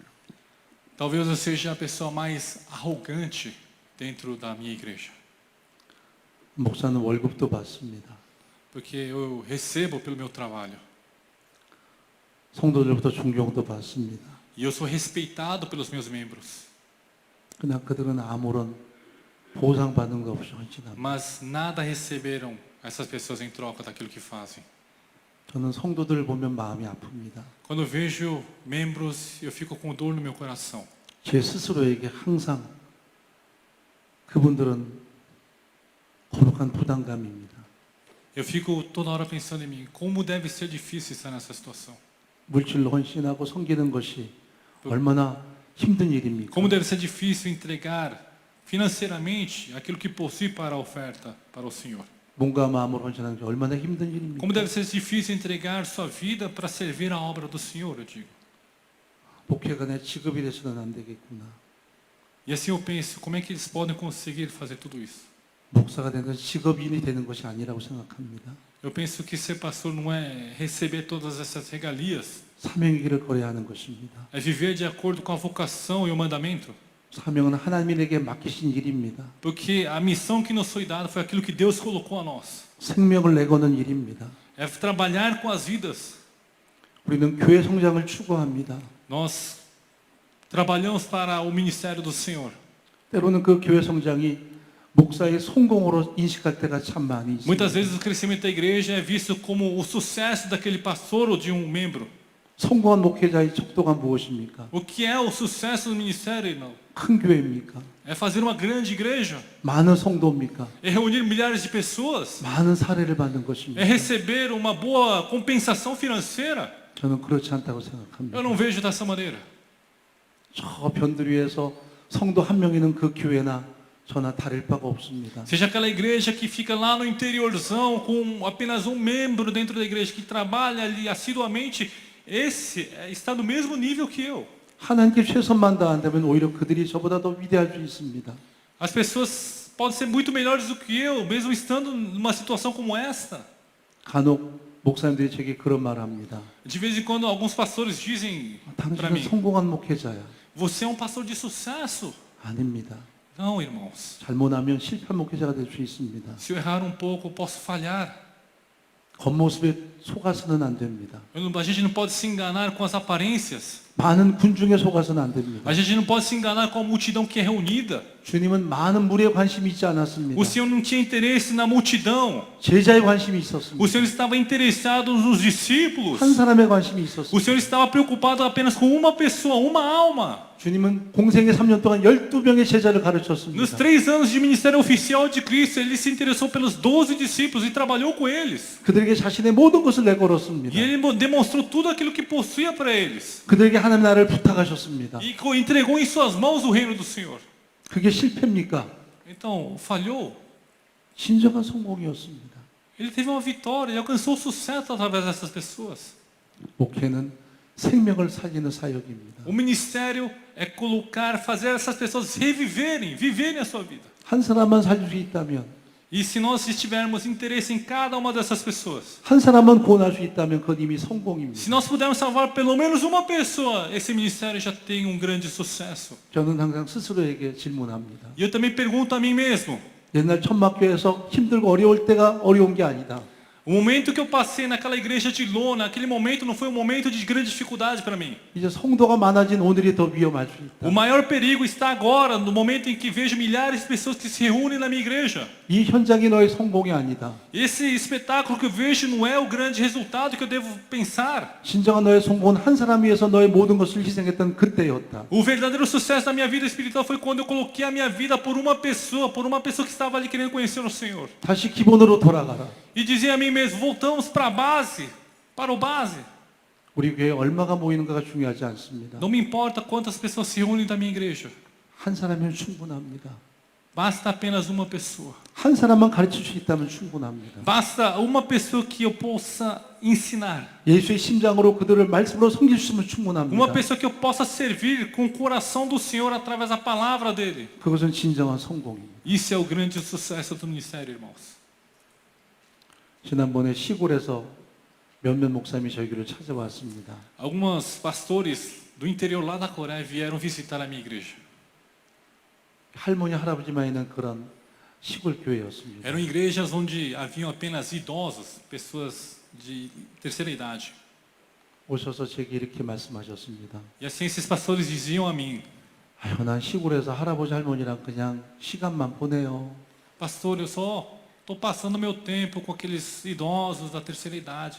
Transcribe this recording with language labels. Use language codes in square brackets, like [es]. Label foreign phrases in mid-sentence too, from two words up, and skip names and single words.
[pt] Talvez eu seja a pessoa mais arrogante dentro da minha igreja. [ko] 목사는 월급도 받습니다. [pt] Porque eu recebo pelo meu trabalho. [ko] 성도들부터 존경도 받습니다. [pt] E eu sou respeitado pelos meus membros. [ko] 그러나 그들은 아무런 보상받는 것 없이 헌신합니다. [pt] Mas nada receberam essas pessoas em troca daquilo que fazem. [ko] 저는 성도들을 보면 마음이 아픕니다. [pt] Quando eu vejo membros, eu fico com dor no meu coração. [ko] 제 스스로에게 항상 그분들은 거룩한 부담감입니다. [pt] Eu fico toda hora pensando em mim, como deve ser difícil estar nessa situação. [ko] 물질로 헌신하고 섬기는 것이 얼마나 힘든 일입니까? [pt] Como deve ser difícil entregar financeiramente aquilo que possui para a oferta para o Senhor. [ko] 몸과 마음으로 헌신하는 게 얼마나 힘든 일입니까? [pt] Como deve ser difícil entregar sua vida para servir a obra do Senhor, eu digo. [ko] 목회가 내 직업이 돼서는 안 되겠구나. [pt] E assim eu penso, como é que eles podem conseguir fazer tudo isso? [ko] 목사가 되는 것이 직업인이 되는 것이 아니라고 생각합니다. [pt] Eu penso que ser pastor não é receber todas essas regalias, [ko] 사명의 길을 걸어야 하는 것입니다. [pt] é viver de acordo com a vocação e o mandamento. [ko] 사명은 하나님에게 맡기신 일입니다. [pt] Porque a missão que nos foi dada foi aquilo que Deus colocou a nós. [ko] 생명을 내거는 일입니다. [pt] É trabalhar com as vidas. [ko] 우리는 교회 성장을 추구합니다. [pt] Nós trabalhamos para o ministério do Senhor. [ko] 때로는 그 교회 성장이 목사의 성공으로 인식할 때가 참 많이 있습니다. [pt] Muitas vezes o crescimento da igreja é visto como o sucesso daquele pastor ou de um membro. [ko] 성공한 목회자의 척도가 무엇입니까? [pt] O que é o sucesso do ministério, irmão? [ko] 큰 교회입니까? [pt] É fazer uma grande igreja, [ko] 많은 성도입니까? [pt] é reunir milhares de pessoas, [ko] 많은 사례를 받는 [pt] é [ko] 것입니까? [pt] receber uma boa compensação financeira. [ko] 저는 그렇지 않다고 [pt] Eu [ko] 생각합니다. [pt] não vejo dessa maneira. [ko] 저 변들 위에서 성도 한 명 있는 그 교회나 저나 다를 바가 없습니다. [pt] Seja aquela igreja que fica lá no interiorzão com apenas um membro dentro da igreja que trabalha ali assiduamente, esse está no mesmo nível que eu. [ko] 하나님께 최선만 다한다면 오히려 그들이 저보다 더 위대할 수 있습니다. [pt] As pessoas podem ser muito melhores do que eu, mesmo estando numa situação como esta. [ko] 간혹 목사님들이 제게 그런 말을 합니다. [pt] De vez em quando alguns pastores dizem para [ko] 당신은 [pt] mim: [ko] 성공한 목회자야. [pt] você é um pastor de sucesso. [ko] 아닙니다. [pt] Não, irmãos. [ko] 잘못하면 실패한 목회자가 될 수 있습니다. [pt] Se eu errar um pouco, eu posso falhar. [ko] 겉모습에 속아서는 안 됩니다. [pt] A gente não pode se enganar com as aparências. [ko] 많은 군중에 속아서는 안 됩니다. [pt] A gente não pode se enganar com a multidão que é reunida. [ko] 주님은 많은 무리에 관심이 있지 않았습니다. [pt] O Senhor não tinha interesse na multidão. [ko] 제자에 관심이 있었습니다. [pt] O Senhor estava interessado nos discípulos. [ko] 한 사람에 관심이 [pt] O [ko] 있었습니다. [pt] Senhor estava preocupado apenas com uma pessoa, uma alma. [ko] 주님은 공생의 3년 동안 12명의 제자를 [pt] Nos [ko] 가르쳤습니다. [pt] 3 anos de ministério oficial de Cristo, ele se interessou pelos 12 discípulos e trabalhou com eles. [ko] 그들에게 자신의 모든 것을 내걸었습니다. [pt] E ele demonstrou tudo aquilo que possuía para eles. [ko] 그들에게 하나님 나라를 부탁하셨습니다. [pt] E entregou em suas mãos o reino do Senhor. [ko] 그게 실패입니까? [pt] Então, falhou. [ko] 진정한 성공이었습니다. [pt] Ele teve uma vitória, ele alcançou sucesso através dessas pessoas. [ko] 목회는 생명을 살리는 사역입니다. [pt] O ministério é colocar, fazer essas pessoas reviverem, viverem a sua vida. [ko] 한 사람만 살릴 수 있다면, [pt] E se nós tivermos interesse em cada uma dessas pessoas, [ko] 한 사람만 구원할 수 있다면 그건 이미 성공입니다. [pt] se nós pudermos salvar pelo menos uma pessoa, esse ministério já tem um grande sucesso. [ko] 저는 항상 스스로에게 질문합니다. [pt] E eu também pergunto a mim mesmo, [ko] 옛날 천막교회에서 힘들고 어려울 때가 어려운 게 아니다. [pt] o momento que eu passei naquela igreja de lona, aquele momento não foi um momento de grande dificuldade para mim. [ko] 이제 성도가 많아진 오늘이 더 위험할 수 있다. [pt] O maior perigo está agora, no momento em que vejo milhares de pessoas que se reúnem na minha igreja. [ko] 이 현장이 너의 성공이 아니다. [pt] Esse espetáculo que eu vejo não é o grande resultado que eu devo pensar. [ko] 진정한 너의 성공은 한 사람 위해서 너의 모든 것을 희생했던 그때였다. [pt] O verdadeiro sucesso da minha vida espiritual foi quando eu coloquei a minha vida por uma pessoa que estava ali querendo conhecer o Senhor. [ko] 다시 기본으로 돌아가라. [pt] E dizia a mim mesmo, voltamos para a base, para o base. [ko] 우리 교회에 얼마가 모이는가가 중요하지 않습니다. [pt] Não me importa quantas pessoas se reúnem da minha igreja. [ko] 한 사람이면 충분합니다. [pt] Basta apenas uma pessoa. [ko] 한 사람만 가르칠 수 있다면 충분합니다. [pt] Basta uma pessoa que eu possa ensinar. [ko] 예수의 심장으로 그들을 말씀으로 섬길 수 있으면 충분합니다. [pt] Uma pessoa que eu possa servir com o coração do Senhor através da palavra dele. [ko] 그것은 진정한 성공입니다. [pt] Isso é o grande sucesso do ministério, irmãos. [ko] 지난번에 시골에서 몇몇 목사님이 저희 교회를 찾아왔습니다. [pt] Alguns pastores do interior lá da Coreia vieram visitar a minha igreja. [ko] 할머니 할아버지만 있는 그런 시골 교회였습니다. [pt] Eram igrejas onde haviam apenas idosos, pessoas de terceira idade. [ko] 오셔서 제게 이렇게 말씀하셨습니다. [pt] E assim esses pastores diziam a mim: [ko] 아유, 난 시골에서 할아버지 할머니랑 그냥 시간만 보내요. [pt] Pastor, eu só estou passando meu tempo com aqueles idosos da terceira idade.